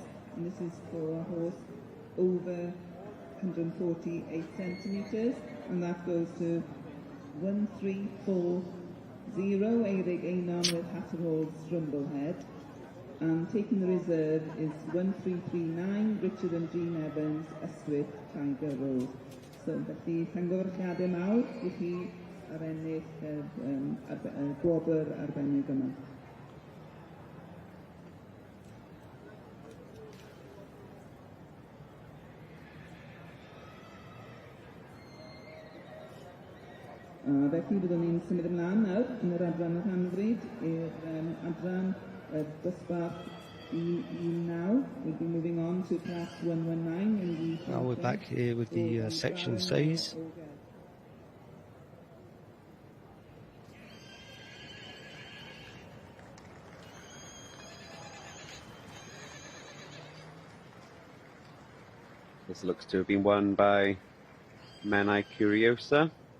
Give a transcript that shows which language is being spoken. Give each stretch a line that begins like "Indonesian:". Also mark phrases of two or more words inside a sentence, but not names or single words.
English: and this is for a horse over 148 centimetres, and that goes to 1340 Eirig Einon with Hatterhall's Strumblehead, and taking the reserve is 1339 Richard and Jean Evans Ystwyth Tiger Rose.
Welsh: So felly llongyfarchiadau mawr i chi ar ennill gwobr arbennig yma. Felly byddwn ni'n symud ymlaen nawr yn yr adran yr hanfryd i'r adran dosbarth E9.
English: We'll be moving on to class 119 in the... Now we're back here with the section Cs. This looks to have been won by Menai Curiosa.